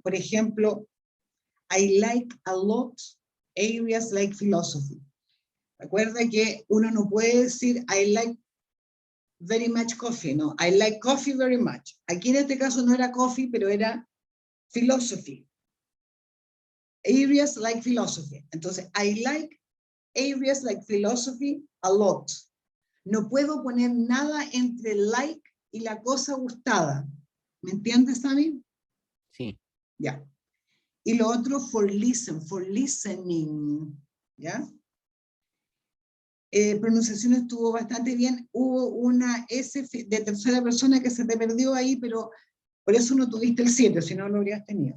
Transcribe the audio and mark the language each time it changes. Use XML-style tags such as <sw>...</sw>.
<es>Por ejemplo,</es> <en>I like a lot areas like philosophy.</en> <es>Recuerda que uno no puede decir</es> <en>I like very much coffee,</en> <es>no,</es> <en>I like coffee very much.</en> <es>Aquí en este caso no era coffee, pero era philosophy.</es> <en>Areas like philosophy. Entonces, I like areas like philosophy a lot.</en> <es>No puedo poner nada entre like y la cosa gustada. ¿Me entiendes, Sami? Sí. Ya. Y lo otro,</es> <en>for listening.</en> <es>¿Ya? Pronunciación estuvo bastante bien. Hubo una S de tercera persona que se te perdió ahí, pero por eso no tuviste el 7, si no lo habrías tenido.</es>